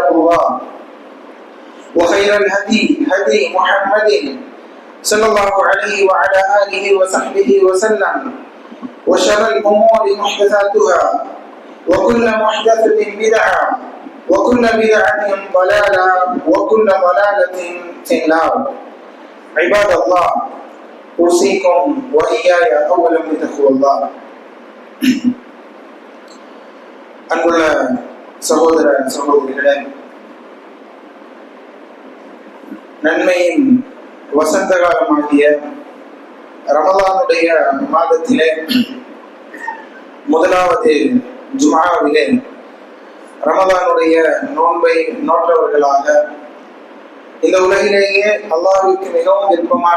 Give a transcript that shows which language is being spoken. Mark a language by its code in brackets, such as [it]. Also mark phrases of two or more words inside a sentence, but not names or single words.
[ar] الله وخير الهدي هدي محمد صلى الله عليه وعلى آله وصحبه وسلم وشر الأمور محدثاتها وكل محدثة بدعة وكل بدعة ضلالة وكل ضلالة في النار عباد الله أوصيكم وإياي أولا بتقوى الله [ta] அன்புள்ள சகோதர சகோதரிகளே, நன்மையின் வசந்த காலமாகிய ரமலானுடைய மாதத்திலே முதலாவது ஜும்ஆவிலே ரமலானுடைய நோன்பை நோற்றவர்களாக இந்த உலகிலேயே அல்லாஹ்வுக்கு மிகவும் விருப்பமான